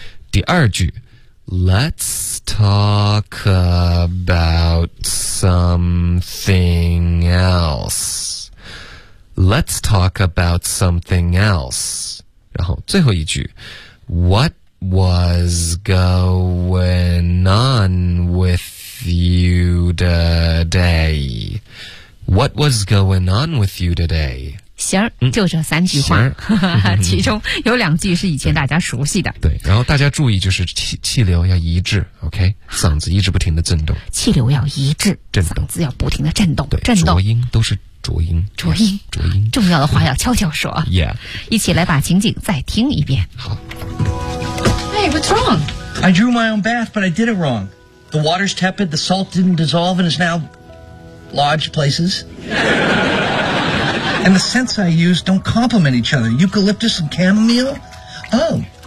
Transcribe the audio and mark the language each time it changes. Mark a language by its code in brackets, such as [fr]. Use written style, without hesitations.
[zh] 第二句 [en] Let's talk about something else. Let's talk about something else. [zh] 然后最后一句 [en] What was going on with you today? What was going on with you today? [zh] 行，就这三句话，其中有两句是以前大家熟悉的。对，然后大家注意，就是气流要一致 ，OK， 嗓子一直不停的震动。气流要一致，震动，嗓子要不停的震动，对，震动。浊音都是浊音，浊音，浊音。重要的话要悄悄说。 [en] Yeah， [zh] 一起来把情景再听一遍。好。 [en] Hey, what's wrong? I drew my own bath, but I did it wrong. The water's tepid, the salt didn't dissolve, and is now lodged places. And the scents I use don't complement each other. Eucalyptus and chamomile? Oh.